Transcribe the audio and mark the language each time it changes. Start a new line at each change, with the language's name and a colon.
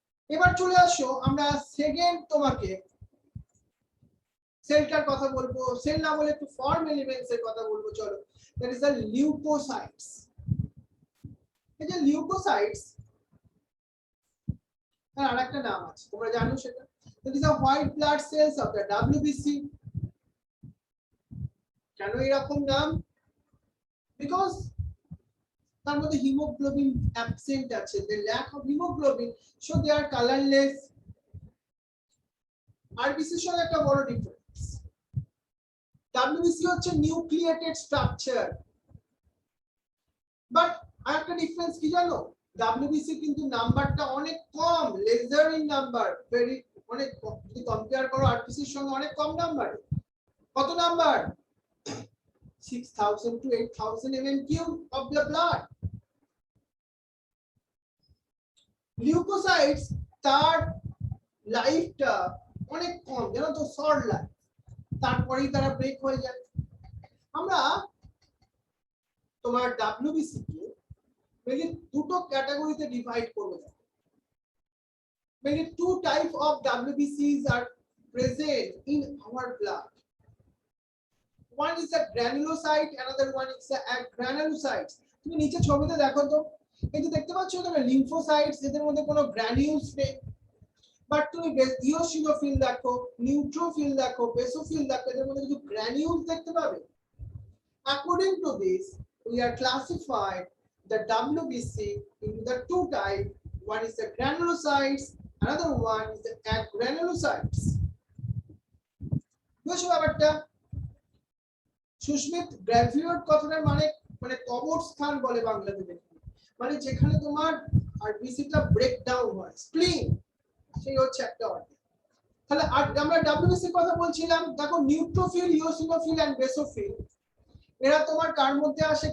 Bangla: এবার চলে আসো আমরা সেকেন্ড তোমাকে সেলটার কথা বলবো, সেল না বলে একটু ফর্ম এলিমেন্টস এর কথা বলবো। চলো,
English: That is the leucocytes.
Bangla: এই যে লিউকোসাইটস তার আরেকটা নাম আছে, তোমরা জানো সেটা,
English: That is the white blood cells of the WBC.
Bangla: কেন এরকম নাম?
English: because
Bangla: তার মধ্যে হিমোগ্লোবিন অ্যাবসেন্ট আছে,
English: the lack of hemoglobin, so they are colorless।
Bangla: RBC এর সঙ্গে একটা বড় ডিফারেন্স, ডব্লিউবিসি হচ্ছে নিউক্লিয়েটেড স্ট্রাকচার, বাট আরেকটা ডিফারেন্স কি জানো? ডব্লিউবিসি কিন্তু নাম্বারটা অনেক কম,
English: lesser in number,
Bangla: ভেরি অনেক যদি কম্পেয়ার করো আরবিসির সঙ্গে অনেক কম নাম্বার। কত number?
English: 6000 to 8000 mm³ of the blood।
Bangla: Leucocytes তার লাইফটা অনেক কম, জানো তো, শর্ট লাইফ, তারপরেই তারা ব্রেক হয়ে যায়। আমরা তোমার ডব্লিউবিসি কে মেইনলি দুটো ক্যাটাগরিতে ডিভাইড করব।
English: Mainly two type of WBCs are present in our blood. One is a granulocyte, another one is a agranulocytes।
Bangla: তুমি নিচে ছবিতে দেখো তো, এই যে দেখতে পাচ্ছ তোমরা লিম্ফোসাইটস, এদের মধ্যে কোনো গ্র্যানিউলস নেই, বাট তুমি ইওসিনোফিল দেখো, নিউট্রোফিল দেখো, বেসোফিল দেখো, এদের মধ্যে কিছু গ্র্যানিউলস দেখতে পাবে।
English: According to this, we are classified the WBC into the two types. One is the granulocytes, another one is the agranulocytes.
Bangla: বুঝছো ব্যাপারটা? সুস্মিত, গ্র্যাভিওর কথাটার মানে মানে কবর স্থান বলে বাংলাতে, মানে যেখানে তোমার আরবিসিটা ব্রেক ডাউন হয়, স্প্লিন, সেই হচ্ছে একটা অর্থ। তাহলে আমরা ডব্লিউবিসি কথা বলছিলাম, দেখো নিউট্রোফিল, ইওসিনোফিল এন্ড বেসোফিল এরা তোমার কার মধ্যে আসে?